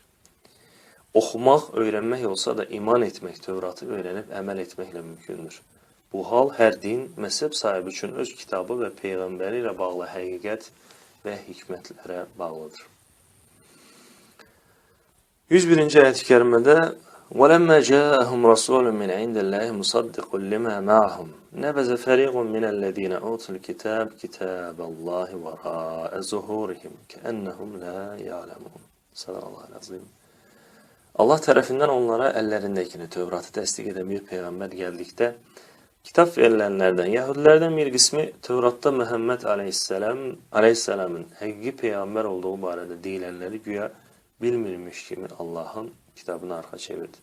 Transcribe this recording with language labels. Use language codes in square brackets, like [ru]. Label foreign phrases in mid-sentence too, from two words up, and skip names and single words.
[az] Oxumaq, öyrənmək olsa da iman etmək, Tövratı öyrənib əməl etməklə mümkündür. Bu hal hər din, məzhəb sahibi üçün öz kitabı və peyğəmbəri ilə bağlı həqiqət və hikmətlərə bağlıdır. 101-ci ayət-i kərimədə [ar] وَلَمَّا جَاءَهُمْ رَسُولٌ مِنْ عِنْدِ اللَّهِ مُصَدِّقٌ لِمَا مَعَهُمْ نَبَذَ فَرِيقٌ مِنَ الَّذِينَ أُوتُوا الْكِتَابَ كِتَابَ اللَّهِ وَرَاءَ ظُهُورِهِمْ كَأَنَّهُمْ لَا يَعْلَمُونَ صدق الله العظيم. [az] Allah tərəfindən onlara əllərindəkini, Tövratı təsdiq edən bir peyğəmbər gəldikdə, kitab verilənlərdən, Yahudilərdən bir qismi Tövratda Məhəmməd aleyhisselamın həqiqi peyğəmbər olduğu barədə deyilənləri güya bilmirmiş kimi Allahın kitabını arxa çevirdi.